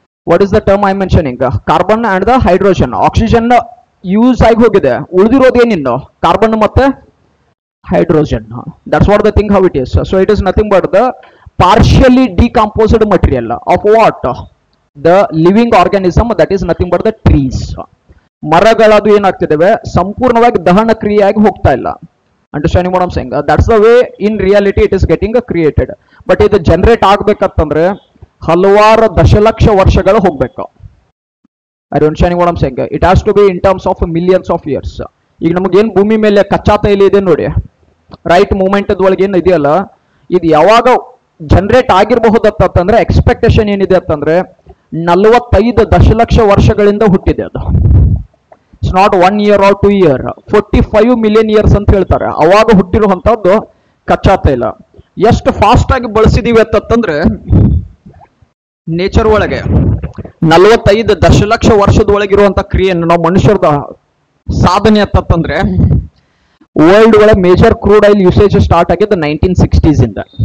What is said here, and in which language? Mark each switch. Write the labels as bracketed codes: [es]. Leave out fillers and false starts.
[en] What is the term I mentioning? [kn] Carbon and the hydrogen. Oxygen use ಆಗಿ ಹೋಗಿದೆ, ಉಳಿದಿರೋದು ಏನಿನ್ನು carbon ಮತ್ತೆ hydrogen. [en] That's what the thing how it is. So it is nothing but the partially decomposed material of what? The living organism, that is nothing but the trees. [kn] ಮರಗಳದು ಏನಾಗ್ತಿದ್ದಾವೆ, ಸಂಪೂರ್ಣವಾಗಿ ದಹನ ಕ್ರಿಯೆಯಾಗಿ ಹೋಗ್ತಾ ಇಲ್ಲ. [en] Understanding what I am saying? That's the way in reality it is getting created. [kn] But ಇದು generate ಆಗ್ಬೇಕಂತಂದ್ರೆ ಹಲವಾರು ದಶಲಕ್ಷ ವರ್ಷಗಳು ಹೋಗ್ಬೇಕು. [en] I don't understanding what I am saying? It has to be in terms of millions of years. [kn] ಈಗ ನಮಗೇನು ಭೂಮಿ ಮೇಲೆ ಕಚ್ಚಾ ತೈಲ ಇದೆ ನೋಡಿ, ರೈಟ್ ಮೂವ್ಮೆಂಟ್ ಒಳಗೆ ಏನು ಇದೆಯಲ್ಲ, ಇದು ಯಾವಾಗ ಜನರೇಟ್ ಆಗಿರಬಹುದಂತಂದ್ರೆ ಎಕ್ಸ್ಪೆಕ್ಟೇಷನ್ ಏನಿದೆ ಅಂತಂದ್ರೆ 45 ದಶಲಕ್ಷ ವರ್ಷಗಳಿಂದ ಹುಟ್ಟಿದೆ ಅದು. [en] it's not 1 year or 2 year, 45 million years [kn] ಅಂತ ಹೇಳ್ತಾರೆ. ಅವಾಗ ಹುಟ್ಟಿರುವಂತದ್ದು ಕಚ್ಚಾ ತೈಲ. ಎಷ್ಟು ಫಾಸ್ಟ್ ಆಗಿ ಬಳಸಿದೀವಿ ಅಂತಂದ್ರೆ ನೇಚರ್ ಒಳಗೆ 45 ದಶಲಕ್ಷ ವರ್ಷದ ಒಳಗಿರುವಂತ ಕ್ರಿಯೆಯನ್ನು ನಾವು ಮನುಷ್ಯರದ ಸಾಧನೆ ಅಂತಂದ್ರೆ ವರ್ಲ್ಡ್ ಒಳಗೆ major crude oil usage start ಆಗಿದ್ದು 1960s ಇಂದ.